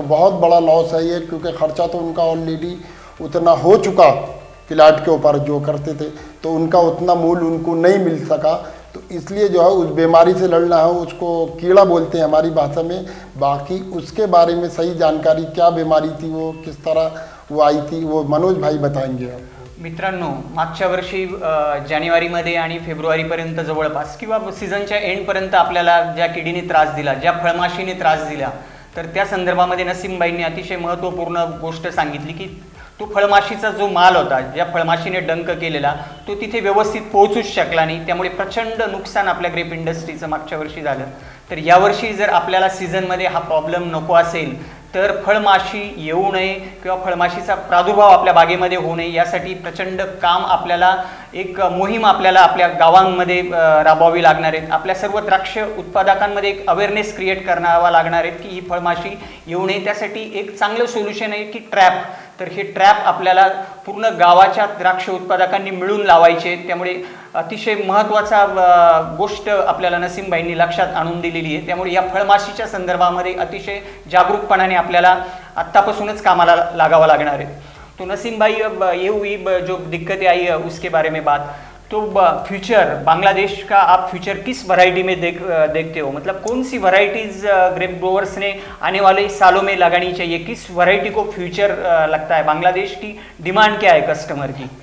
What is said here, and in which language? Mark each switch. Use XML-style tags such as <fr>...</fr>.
<hi>तो बहुत बड़ा लॉस है ये, क्योंकि ख़र्चा तो उनका ऑलरेडी उतना हो चुका प्लाट के ऊपर जो करते थे, तो उनका उतना मूल उनको नहीं मिल सका। तो इसलिए जो है उस बीमारी से लड़ना है, उसको कीड़ा बोलते हैं हमारी भाषा में। बाकी उसके बारे में सही जानकारी, क्या बीमारी थी, वो किस तरह वो आई थी, वो मनोज भाई बताएंगे।</hi> <mr>मित्रांनो, मागच्या वर्षी जानेवारीमध्ये आणि फेब्रुवारीपर्यंत जवळपास किंवा सीझनच्या एंडपर्यंत आपल्याला ज्या किडीने त्रास दिला, ज्या फळमाशीने त्रास दिला, तर त्या संदर्भामध्ये नसीमबाईंनी अतिशय महत्त्वपूर्ण गोष्ट सांगितली की तो फळमाशीचा जो माल होता, ज्या फळमाशीने डंक केलेला, तो तिथे व्यवस्थित पोहोचूच शकला नाही। त्यामुळे प्रचंड नुकसान आपल्या ग्रेप इंडस्ट्रीचं मागच्या वर्षी झालं। तर यावर्षी जर आपल्याला सीझनमध्ये हा प्रॉब्लेम नको असेल तर फळमाशी येऊ नये किंवा फळमाशीचा प्रादुर्भाव आपल्या बागेमध्ये होऊ नये यासाठी प्रचंड काम आपल्याला एक मोहीम आपल्याला आपल्या गावांमध्ये राबवावी लागणार आहे. आपल्या सर्व द्राक्ष उत्पादकांमध्ये एक अवेअरनेस क्रिएट करावा लागणार आहे की ही फळमाशी येऊ नये. त्यासाठी एक चांगलं सोल्युशन आहे की ट्रॅप. तर हे ट्रॅप आपल्याला पूर्ण गावाच्या द्राक्ष उत्पादकांनी मिळून लावायचे. त्यामुळे अतिशय महत्त्वाचा गोष्ट आपल्याला नसीमबाईंनी लक्षात आणून दिलेली आहे. त्यामुळे या फळमाशीच्या संदर्भामध्ये अतिशय जागरूकपणाने आपल्याला आत्तापासूनच कामाला लागावं लागणार आहे.</mr> <hi>तो नसीम भाई, अब ये हुई जो दिक्कतें आई है उसके बारे में बात. तो फ्यूचर बांग्लादेश का आप फ्यूचर किस वैरायटी में देखते हो? मतलब कौन सी वैरायटीज़ ग्रेप ग्रोवर्स ने आने वाले सालों में लगानी चाहिए? किस वैरायटी को फ्यूचर लगता है? बांग्लादेश की डिमांड क्या है कस्टमर की?</hi>